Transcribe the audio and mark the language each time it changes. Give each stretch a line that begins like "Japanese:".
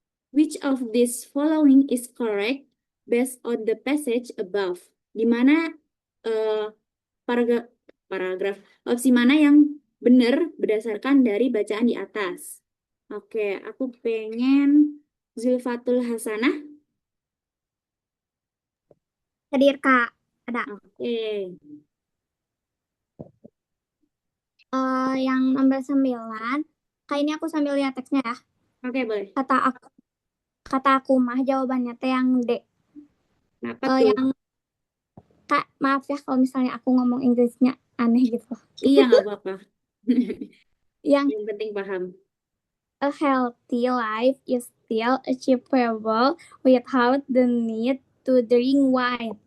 English: Which of these following is correct based on the passage above?
Indonesian: Di mana paragraf paragraf opsi mana yang benar berdasarkan dari bacaan di atas? Oke, aku pengen Zulfatul Hasanah. Hadir, Kak. Ada. Oke. Yang nomor 9. Kak, ini aku sambil lihat teksnya ya. Oke, boleh. Kata aku mah jawabannya teh yang D. Kenapa tuh? Yang Kak, maaf ya kalau misalnya aku ngomong Inggrisnya aneh gitu. Iya, nggak apa-apa. Yang Yang penting paham.
English: a healthy life is still achievable without the need to drink wine.